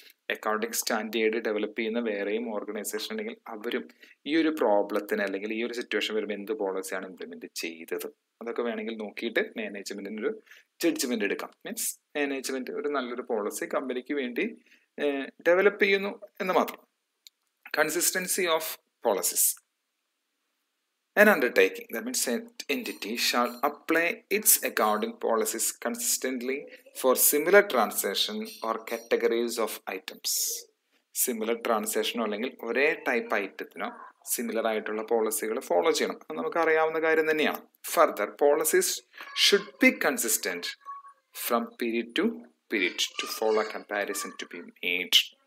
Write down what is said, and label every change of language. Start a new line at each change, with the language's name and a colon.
Malayalam: Accounting standard develop ചെയ്യുന്ന വേറെയും organisation ഉണ്ടെങ്കിൽ അവരും ഈ ഒരു പ്രോബ്ലത്തിന് അല്ലെങ്കിൽ ഈ ഒരു സിറ്റുവേഷൻ വരുമ്പോൾ എന്ത് പോളിസിയാണ് ഇംപ്ലിമെന്റ് ചെയ്തത് അതൊക്കെ വേണമെങ്കിൽ നോക്കിയിട്ട് മാനേജ്മെന്റിന് ഒരു ജഡ്ജ്മെന്റ് എടുക്കാം. മീൻസ് മാനേജ്മെന്റ് ഒരു നല്ലൊരു പോളിസി കമ്പനിക്ക് വേണ്ടി ഡെവലപ്പ് ചെയ്യുന്നു എന്ന് മാത്രം.
English: Consistency of policies. An undertaking, that means an entity, shall apply its accounting policies consistently for similar transaction or categories of items.
Malayalam: Similar ട്രാൻസാക്ഷനോ അല്ലെങ്കിൽ ഒരേ ടൈപ്പ് ഐറ്റത്തിനോ സിമിലർ ആയിട്ടുള്ള പോളിസികൾ ഫോളോ ചെയ്യണം. അത് നമുക്ക് അറിയാവുന്ന കാര്യം തന്നെയാണ്.
English: Further policies should be consistent from period to period to follow comparison to be made.